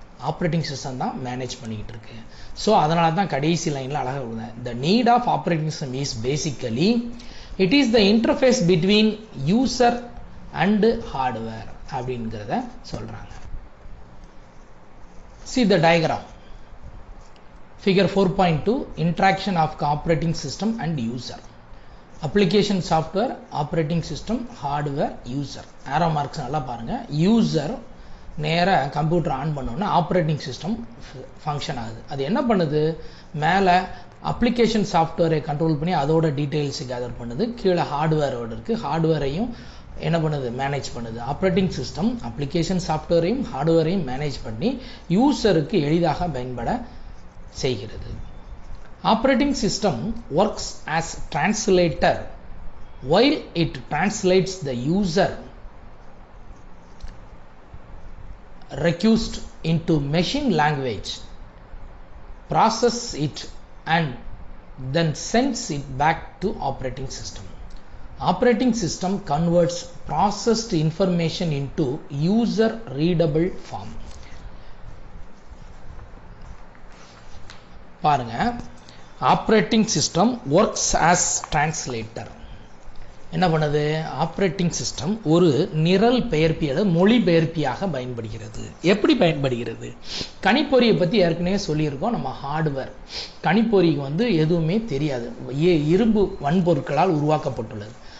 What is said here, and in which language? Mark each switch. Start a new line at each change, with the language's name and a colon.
Tamil: Operating system தான் manage பண்ணிக்கிட்டு இருக்கு. ஸோ அதனால தான் கடைசி லைனில் அழகாக கொடுங்க,
English: the need of operating system is basically it is the interface between user and hardware
Tamil: அப்படிங்கிறத சொல்கிறாங்க.
English: See the diagram. Figure 4.2 interaction of operating system and user. Application software, operating system, hardware, user. Arrow marks
Tamil: நல்லா பாருங்க. User நேர computer on பண்ணோன்னா operating system function ஆகுது. அது என்ன பண்ணுது? மேலே அப்ளிகேஷன் சாஃப்ட்வேரை கண்ட்ரோல் பண்ணி அதோட டீட்டெயில்ஸை கேதர் பண்ணுது. கீழே ஹார்ட்வேரோடு இருக்குது, ஹார்ட்வேரையும் என்ன பண்ணுது? மேனேஜ் பண்ணுது. ஆப்ரேட்டிங் சிஸ்டம் அப்ளிகேஷன் சாஃப்ட்வேரையும் ஹார்ட்வேரையும் மேனேஜ் பண்ணி யூசருக்கு எளிதாக பயன்பட செய்கிறது.
English: Operating system works as translator while it translates the user request into machine language, process it and then sends it back to operating system. Operating system converts processed information into user readable form.
Tamil: பாருங்க,
English: Operating system works as translator.
Tamil: என்ன பண்ணுது? Operating system ஒரு நிரல் பெயர்ப்பியது மொழிபெயர்ப்பியாக பயன்படுகிறது. எப்படி பயன்படுகிறது? கணிப்பொறியை பற்றி ஏற்கனவே சொல்லியிருக்கோம். நம்ம ஹார்ட்வேர் கணிப்பொறிக்கு எதுவுமே தெரியாது, இரும்பு வன்பொருட்களால் உருவாக்கப்பட்டுள்ளது.